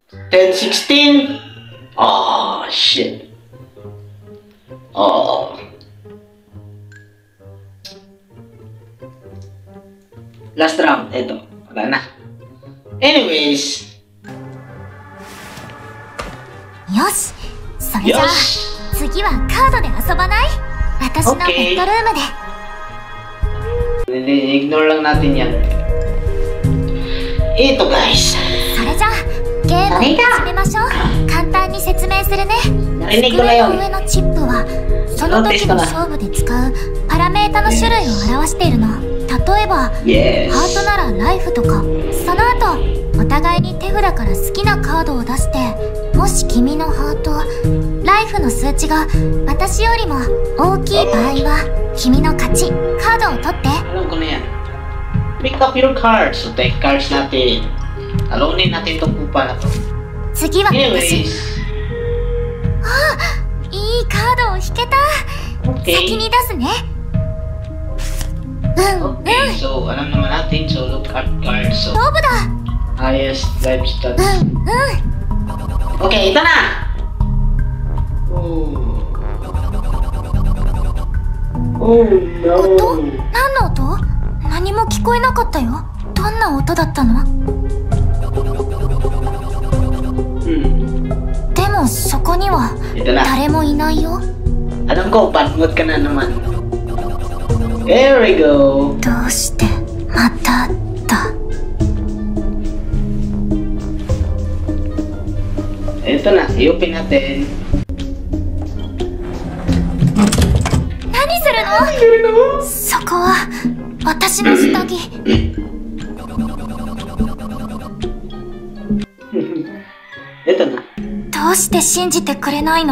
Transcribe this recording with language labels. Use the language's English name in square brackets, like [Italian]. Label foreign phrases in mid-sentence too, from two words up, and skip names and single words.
[English] 10:16? Oh, shit. Oh. Last round, [Filipino] eto. Wala na. [English] Anyways. [Japanese] よし、それじゃあ次はカードで遊ばない？私のベッドルームで。 [Filipino] Ignore lang natin yan. Ito guys. [Japanese] それじゃあゲームを始めましょう。簡単に説明するね。 [Filipino] Narinig ko na [Japanese] 机 [Filipino] yun. [Japanese] の上のチップはその時の勝負で使うパラメータの種類を表しているの。例えば、 [English] Yes. [Japanese] ハートならライフとか。その後お互いに手札から好きなカードを出して、もし君のハート、ライフの数値が私よりも大きい場合は君の勝ち。カードを取って。 [Filipino] Alam ko na yan. [English] Pick up your cards. So, take cards natin. [Filipino] Alonin natin itong kupa na to. [Japanese] 次は私。 [English] Anyways. [Japanese] いいカードを引けた。先 [English] Okay. [Japanese] に出すね。 [Filipino] Okay. So, alam naman natin. [English] So, look at cards. So, [Japanese] 勝負だ。 [English] highest life stats. [Filipino] Okay, ito na! [English] Oh no! [Japanese] 音？何の音？何も聞こえなかったよ。どんな音だったの？でもそこには [Filipino] Ito na. [Japanese] 誰もいないよ。 [Filipino] Alam ko, patmot ka na naman. [English] There we go! [Japanese] どうしてまただ。 [Filipino] Ito na, i-open natin. [Japanese] 何するの？そこは私の下着。 [Filipino] Ito na. [Japanese] どうして信じてくれないの？